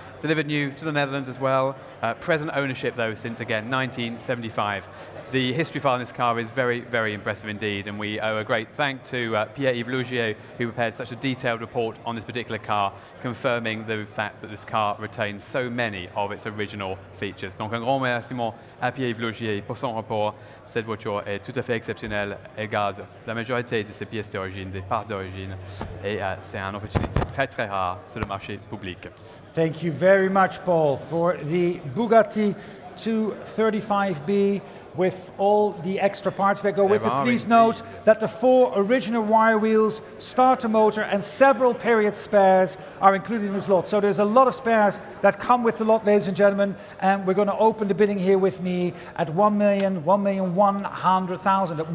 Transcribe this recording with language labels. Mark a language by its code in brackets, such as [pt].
[en] Delivered new to the Netherlands as well, present ownership though since again 1975. The history file in this car is very, very impressive indeed, and we owe a great thank to Pierre-Yves Lougier, who prepared such a detailed report on this particular car, confirming the fact that this car retains so many of its original features. [fr] Donc un grand remerciement à Pierre-Yves Lougier pour son rapport. Cette voiture est tout à fait exceptionnelle. Elle garde la majorité de ses pièces d'origine, des parts d'origine, et c'est une opportunité très très rare sur le marché public. [en] Thank you very much, Paul, for the Bugatti 235B with all the extra parts that go with it. Please note that the 4 original wire wheels, starter motor and several period spares are included in this lot. So there's a lot of spares that come with the lot, ladies and gentlemen, and we're going to open the bidding here with me at 1,100,000.